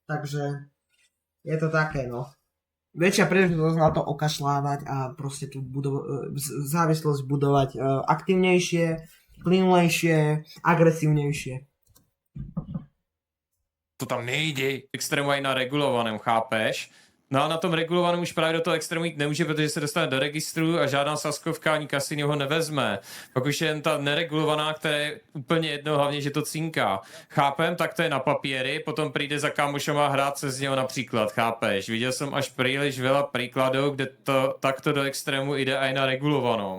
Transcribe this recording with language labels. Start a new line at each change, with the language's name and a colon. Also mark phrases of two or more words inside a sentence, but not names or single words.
Slovak: Takže je to také, no. Väčšia príležitosť na to okašľávať a proste tú závislosť budovať aktívnejšie, plynulejšie, agresívnejšie. To tam nejde. Extrému aj na regulovaném, chápeš?
Czech: No a na tom regulovaném už právě do toho extrému jít nemůže, protože se dostane do registru a žádná saskovka ani kasino ho nevezme. Pak už je jen ta neregulovaná, která je úplně jedno, hlavně, že to cinká. Chápem, tak to je na papíry, potom přijde za kámošoma hrát se z něho například, chápeš? Viděl jsem až příliš veľa příkladů, kde to takto do extrému jde aj na regulovanou.